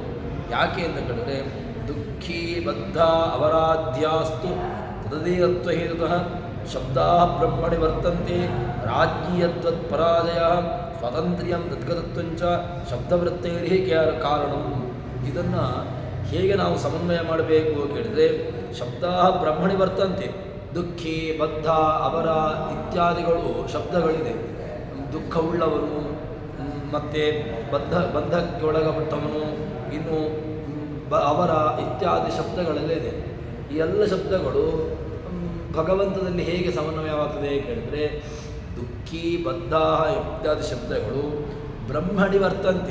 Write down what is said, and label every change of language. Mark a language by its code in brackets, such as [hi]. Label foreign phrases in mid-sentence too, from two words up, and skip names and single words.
[kn] ಯಾಕೆ ಅಂತ ಕೇಳಿದ್ರೆ, [sa] ದುಃಖಿ ಬದ್ಧ ಅವರಾಧ್ಯಾಸ್ತು ತದೇಯತ್ವ ಹೇತುತಃ ಶಬ್ದಾ ಬ್ರಹ್ಮಣಿ ವರ್ತಂತೆ ರಾಜ್ಞೀಯತ್ವತ್ ಪರಾಜಯ ಸ್ವಾತಂತ್ರ್ಯಂ ತದ್ಗತತ್ವಂಚ ಶಬ್ದವೃತ್ತೈರ್ಹಿ ಕಾರಣಂ. [kn] ಇದನ್ನು ಹೇಗೆ ನಾವು ಸಮನ್ವಯ ಮಾಡಬೇಕು ಕೇಳಿದರೆ, [sa] ಶಬ್ದಾ ಬ್ರಹ್ಮಣಿ ವರ್ತಂತೆ, [kn] ದುಃಖಿ, ಬದ್ಧ, ಅವರ ಇತ್ಯಾದಿಗಳು ಶಬ್ದಗಳಿದೆ. ದುಃಖವುಳ್ಳವನು ಮತ್ತು ಬಂಧಕ್ಕೆ ಒಳಗಪಟ್ಟವನು, ಇನ್ನು ಅವರ ಇತ್ಯಾದಿ ಶಬ್ದಗಳಲ್ಲಿದೆ. ಈ ಎಲ್ಲ ಶಬ್ದಗಳು ಭಗವಂತನಲ್ಲಿ ಹೇಗೆ ಸಮನ್ವಯವಾಗ್ತದೆ ಕೇಳಿದರೆ, ದುಃಖಿ, ಬದ್ಧ ಇತ್ಯಾದಿ ಶಬ್ದಗಳು [sa] ಬ್ರಹ್ಮಣಿ ವರ್ತಂತೆ.